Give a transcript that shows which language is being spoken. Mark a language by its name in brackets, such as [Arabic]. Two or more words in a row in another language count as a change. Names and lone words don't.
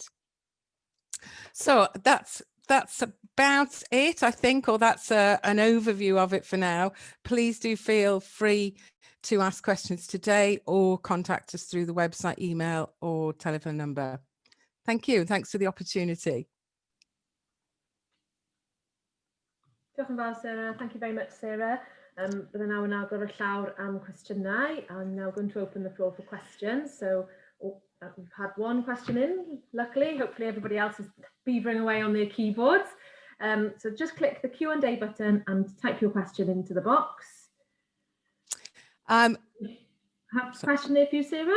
[English] So that's about it, I think, or that's an overview of it for now. Please do feel free to ask questions today or contact us through the website, email or telephone number. Thank you. Thanks for the opportunity. [Welsh] Diolch yn fawr, Sarah. [English] Thank you very much, Sarah. [Welsh] Bydden nawr yn agor y llawr am cwestiynau. [English] I'm now going to open the floor for questions. So we've had one question in, luckily. Hopefully everybody else is beavering away on their keyboards. So just click the Q&A button and type your question into the box. Have a question there for you, Sarah?